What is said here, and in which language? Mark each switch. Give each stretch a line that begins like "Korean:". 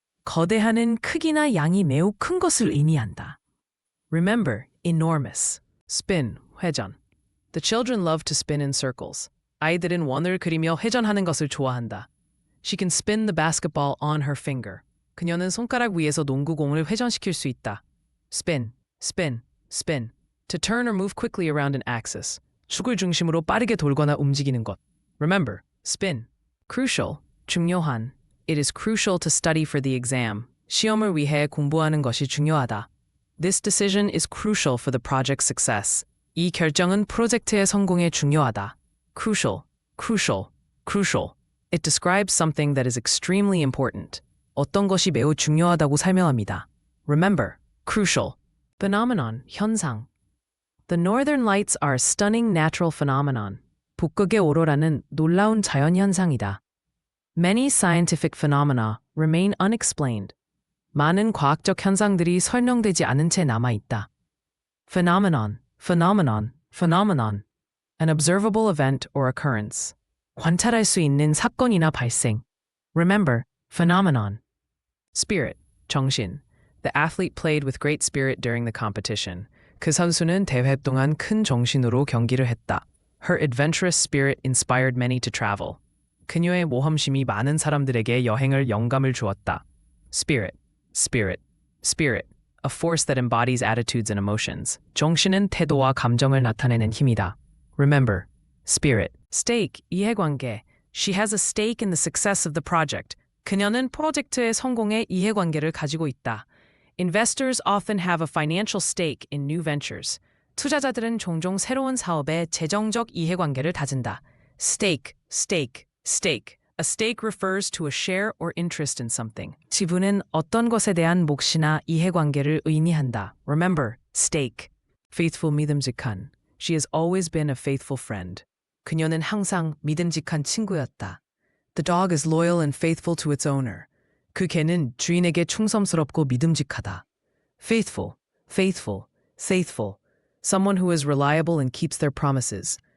Korean: 거대한은 크기나 양이 매우 큰 것을 의미한다.
English: Remember, enormous. Spin, 회전. The children love to spin in circles.
Korean: 아이들은 원을 그리며 회전하는 것을 좋아한다.
English: She can spin the basketball on her finger.
Korean: 그녀는 손가락 위에서 농구공을 회전시킬 수 있다.
English: Spin, spin, spin. To turn or move quickly around an axis.
Korean: 축을 중심으로 빠르게 돌거나 움직이는 것.
English: Remember, spin. Crucial, 중요한. It is crucial to study for the exam.
Korean: 시험을 위해 공부하는 것이 중요하다.
English: This decision is crucial for the project's success.
Korean: 이 결정은 프로젝트의 성공에 중요하다.
English: Crucial, crucial, crucial. It describes something that is extremely important.
Korean: 어떤 것이 매우 중요하다고 설명합니다.
English: Remember, crucial. Phenomenon, 현상. The northern lights are a stunning natural phenomenon.
Korean: 북극의 오로라는 놀라운 자연 현상이다.
English: Many scientific phenomena remain unexplained.
Korean: 많은 과학적 현상들이 설명되지 않은 채 남아있다.
English: Phenomenon, phenomenon, phenomenon. An observable event or occurrence.
Korean: 관찰할 수 있는 사건이나 발생.
English: Remember, phenomenon. Spirit, 정신. The athlete played with great spirit during the competition.
Korean: 그 선수는 대회 동안 큰 정신으로 경기를 했다.
English: Her adventurous spirit inspired many to travel.
Korean: 그녀의 모험심이 많은 사람들에게 여행을 영감을 주었다.
English: Spirit, spirit, spirit. A force that embodies attitudes and emotions.
Korean: 정신은 태도와 감정을 나타내는 힘이다.
English: Remember, spirit. Stake, 이해관계. She has a stake in the success of the project.
Korean: 그녀는 프로젝트의 성공에 이해관계를 가지고 있다.
English: Investors often have a financial stake in new ventures.
Korean: 투자자들은 종종 새로운 사업에 재정적 이해관계를 다진다.
English: Stake, stake, stake. A stake refers to a share or interest in something.
Korean: 지분은 어떤 것에 대한 몫이나 이해관계를 의미한다.
English: Remember, stake. Faithful, 믿음직한. She has always been a faithful friend.
Korean: 그녀는 항상 믿음직한 친구였다.
English: The dog is loyal and faithful to its owner.
Korean: 그 개는 주인에게 충성스럽고 믿음직하다.
English: Faithful, faithful, faithful. Someone who is reliable and keeps their promises.